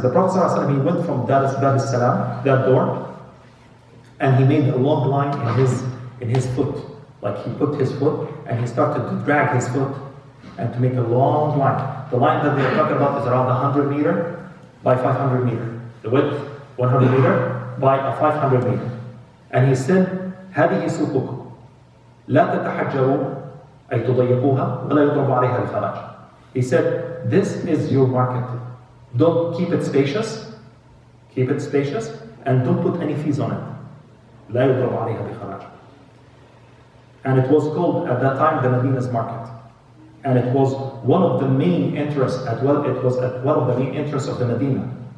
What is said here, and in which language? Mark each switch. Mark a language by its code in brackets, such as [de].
[en] The Prophet ﷺ, he went from Bab al-Salam, that door, and he made a long line in his foot. Like he put his foot and he started to drag his foot and to make a long line. The line that they're talking about is around 100 meter by 500 meter. The width, 100 meter by a 500 meter. And he said, [ar] هذه سوقكم لا تتحجروا أي تضيقوها ولا يضرب عليها الخراج. [en] He said, this is your market. Don't keep it spacious. Keep it spacious and don't put any fees on it. [ar] لا يضرب عليها بخراج. [en] And it was called at that time the Medina's market. And it was one of the main interests, it was one of the main interests of the Medina.